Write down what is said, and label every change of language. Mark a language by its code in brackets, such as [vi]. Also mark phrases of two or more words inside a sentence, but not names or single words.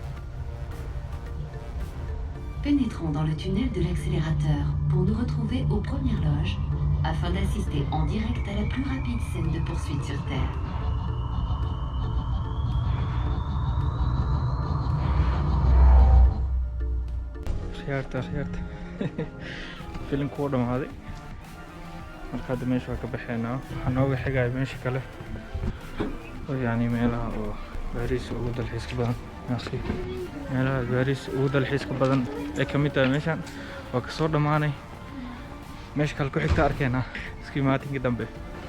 [fr] Pénétrons dans le tunnel de l'accélérateur pour nous retrouver aux premières loges afin d'assister en direct à la plus rapide scène de poursuite sur Terre. [so] خيارته filimku wuu dhamaaday marka hadda meesha waa ka baxeynaa waxaa nooga xigaya meesha kale oo yani meelaha oo Paris ugu dalxiiska badan meelaha Paris ugu dalxiiska badan ee ka mid tahay meeshan waa ka soo dhamaanay meesha kale ku xigta arkeena iskii maatinka dambe